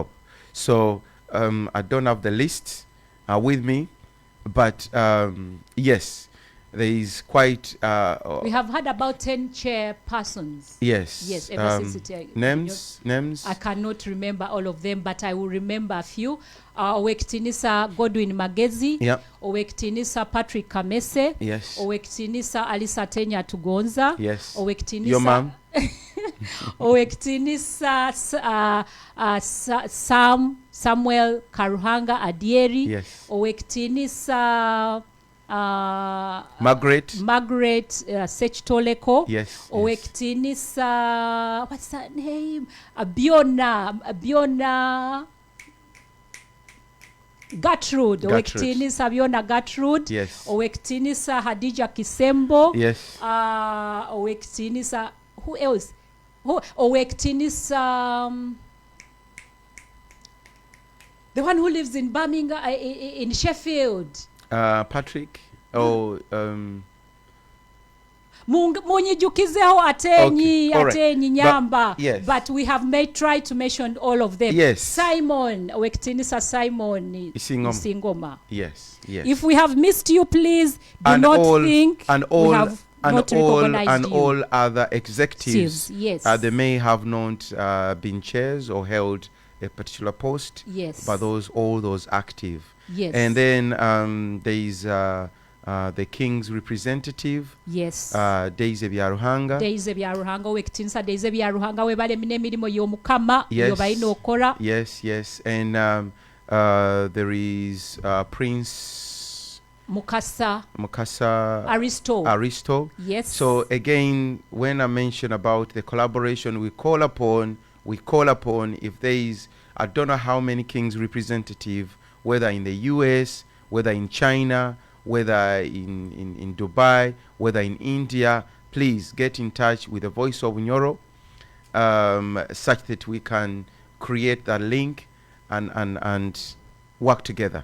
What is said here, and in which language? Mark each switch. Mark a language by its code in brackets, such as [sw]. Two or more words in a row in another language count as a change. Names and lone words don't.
[en] So I don't have the list with me, but yes, there is quite We have had about 10 chairpersons. yes. Yes, ever since names. I cannot remember all of them, but I will remember a few. [nyo] Owekitinisa Godwin Magezi. [en] Yep. [nyo] Owekitinisa Patrick Kamese. [en] Yes. [nyo] Owekitinisa Alisa Tenya Tugonza. [en] Yes. [nyo] Owekitinisa [en] Your mom. [nyo] Owekitinisa Samuel Karuhanga Adieri. [en] Yes. [nyo] Owekitinisa Margaret. Sechitoleko. [en] Yes. [nyo] Owekitinisa, [en] what's that name? Abiona Gertrude. [nyo] Owekitinisa Abiona Gertrude. [en] Yes. [nyo] Owekitinisa Hadija Kisembo. [en] Yes. [nyo] Owekitinisa, [en] who else? Owekitinisa the one who lives in Birmingham, in Sheffield. Patrick. Oh, [nyo] munyijukizeho atenyi [en] Okay, all right. [nyo] atenyi nyamba, [en] yes. but we have tried to mention all of them. Yes. [nyo] Simon Owekitinisa Simon Isingoma. [en] Yes. Yes. If we have missed you, please do and not all, think and we all have not recognized you. all other executives, Yes. they may have not been chairs or held a particular post. Yes. But all those active. Yes. And then there is the King's representative. Yes. Daisy Byaruhanga. [nyo] Daisy Byaruhanga Owekitinisa Daisy Byaruhanga webale emirimo y'omukama [en] Yes. [nyo] yobalina okora. [en] Yes. And there is Prince Mukasa Aristo. Yes. So again, when I mention about the collaboration, we call upon if there is, I don't know how many King's representative, whether in the US, whether in China, whether in Dubai, whether in India, please get in touch with the Voice of Bunyoro, such that we can create that link and work together.